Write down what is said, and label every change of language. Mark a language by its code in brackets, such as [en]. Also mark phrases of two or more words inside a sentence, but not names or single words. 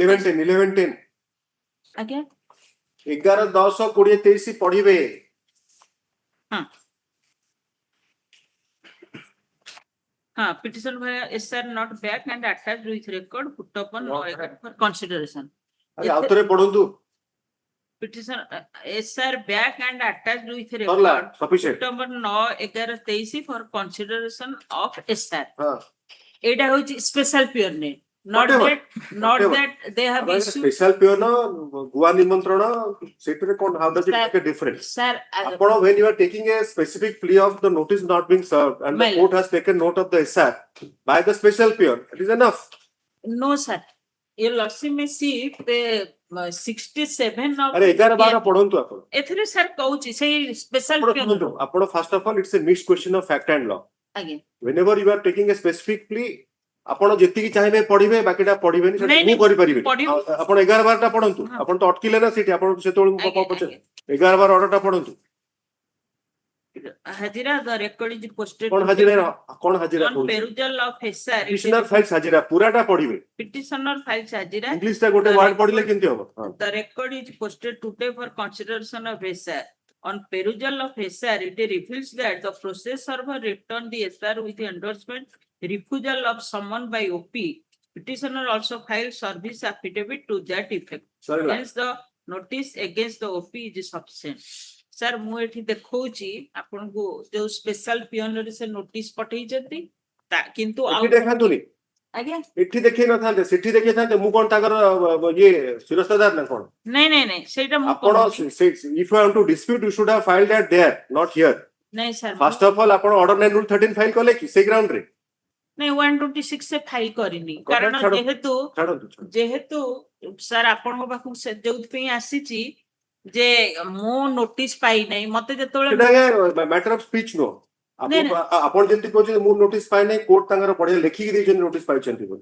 [en] 11/10 Again? [or] 11/10/2023 ପଢିବେ। [en] Petition via SR not back and attached with record put upon for consideration. [or] ଆରେ ଆଉ ଥରେ ପଢନ୍ତୁ। [en] Petition SR back and attached with [or] ସରଲା, [en] record sufficient. put upon 9/11/23 for consideration of SR. [or] ହଁ। ଏଇଟା ହଉଛି [en] special peon name. Not Whatever. not Whatever. that they have issued. special peon [or] ଗୁଆ ନିମନ୍ତ୍ରଣ ସେଥିରେ କଣ [en] how does it make a difference? Sir, ଆପଣ when you are taking a specific plea of the notice not being served and the My court has taken note of the SR by the special peon, it is enough. No, sir. Your Lordship may see the 67 of. [or] ଆରେ 11/12 ପଢନ୍ତୁ ଆପଣ। ଏଥିରେ sir କହୁଛି ସେଇ special ଆପଣ [en] peon. ଶୁଣନ୍ତୁ, ଆପଣ first of all it's a mixed question of fact and law. [or] ଆଜ୍ଞା [en] Whenever you are taking a specific plea, [or] ଆପଣ ଯେତିକି ଚାହିଁବେ ପଢିବେ ବାକିଟା ପଢିବେନି ସେଟା ନାଇଁ, ମୁଁ କରିପାରିବି। ପଢିବୁ। ଆପଣ 11/12 ପଢନ୍ତୁ। ଆପଣ ତ ଅଟକିଲେ ନା ସେଠି ଆପଣ ସେତେବେଳେ ମୁଁ ଆଜ୍ଞା, ପଚାରେ 11/12 ଅର୍ଡରଟା ପଢନ୍ତୁ। [en] Hajira, the record is posted. [or] କଣ ହାଜିରା [en] On [or] କହୁଛି? [en] perusal of SR. Petitioner files [or] ହାଜିରା ପୁରାଟା ପଢିବେ। [en] Petitioner files Hajira. [or] ଇଂଲିଶ ଟା ଗୋଟେ ୱାର୍ଡ ପଢିଲେ କେମିତି ହବ? [en] The record is posted today for consideration of SR. On perusal of SR, it reveals that the process server returned the SR with endorsement, refusal of summon by OP. Petitioner also filed service affidavit to that effect. Sorry, Hence, the notice against the OP is sufficient. Sir, [or] ମୁଁ ଏଠି ଦେଖଉଛି ଆପଣଙ୍କୁ ଯୋଉ [en] special peonରେ [or] ସେ ନୋଟିସ ପଠେଇଛନ୍ତି କିନ୍ତୁ ଆଉ ଏଠି ଦେଖାନ୍ତୁନି। ଆଜ୍ଞା ଏଠି ଦେଖେଇ ନଥାନ୍ତେ ସେଠି ଦେଖେଇଥାନ୍ତେ ମୁଁ କଣ ତାଙ୍କର ଇଏ ଶିରସ୍ତାଦାର ନା କଣ? ନାଇଁ ସେଇଟା ମୁଁ [en] ଆପଣ if you want to dispute you should have filed that there not here. [or] ନାଇଁ ସାର୍ [en] First of all [or] ଆପଣ [en] order 9 rule 13 [or] ଫାଇଲ କଲେ କି ସେଇ ଗ୍ରାଉଣ୍ଡ ରେ? ନାଇଁ 126 ସେ ଫାଇଲ କରିନି କାରଣ ଯେହେତୁ ସାର୍ ଆପଣଙ୍କ ପାଖକୁ ଯୋଉଥିପାଇଁ ଆସିଛି ଯେ ମୁଁ ନୋଟିସ ପାଇ ନାହିଁ ମତେ ଯେତେବେଳେ [en] matter of speech ନୁହଁ। [or] ଆପଣ ଯେମିତି କହୁଛନ୍ତି ମୁଁ ନୋଟିସ ପାଇ ନାହିଁ କୋର୍ଟ ତାଙ୍କର ବଢିଆ ଲେଖିକି ଦେଇଛନ୍ତି ନୋଟିସ ପାଇଛନ୍ତି ବୋଲି।